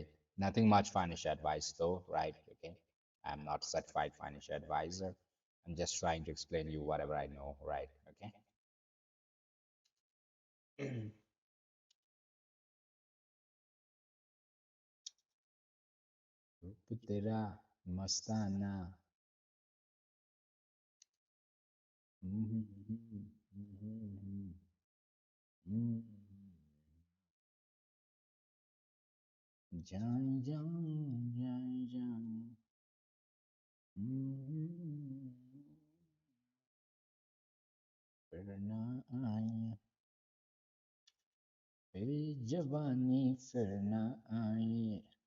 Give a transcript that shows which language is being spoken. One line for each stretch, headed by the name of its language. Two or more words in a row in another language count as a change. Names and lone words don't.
English: Nothing much financial advice though, right? Okay. I'm not certified financial advisor. I'm just trying to explain you whatever I know, right?
Hindi: Okay. रूप तेरा मस्ताना जाए जाए जाए जाए फिर ना आए फिर जवानी फिर ना आए